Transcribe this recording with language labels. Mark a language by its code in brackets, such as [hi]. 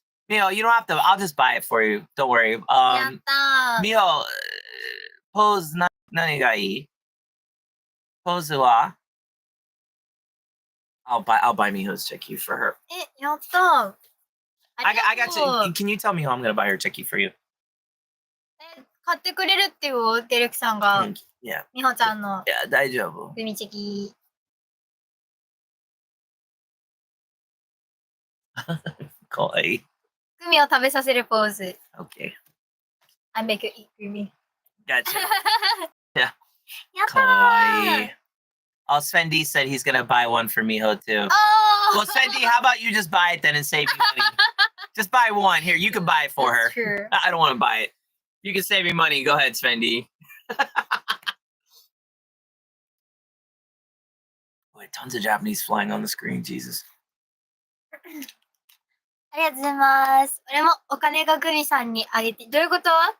[en] Miho, you don't have to. I'll just buy it for you. Don't worry. Miho, [ja] pose nani ga ii? Pose wa? [en] I'll buy Miho's Cheki for her. [ja] Yatta. [en] I got you. Can you tell Miho I'm gonna buy her Cheki for you? [ja] 買ってくれるってよ、デレクさんが。 [en] Yeah. [ja] みほちゃんの。いや、大丈夫。グミチェキ。かわいい。グミを食べさせるポーズ。 [en] Okay. I make you eat Gumi. Gotcha. Yeah. [ja] やったー。かわいい。 [en] Oh, Svendy said he's gonna buy one for Miho too. Oh! Well, Svendy, how about you just buy it then and save me money? Just buy one. Here, you can buy it for her. True. I don't want to buy it. You can save me money. Go ahead, Svendy. Boy, tons of Japanese flying on the screen. Jesus. [ja] ありがとうございます。俺もお金がグミさんにあげて。どういうこと？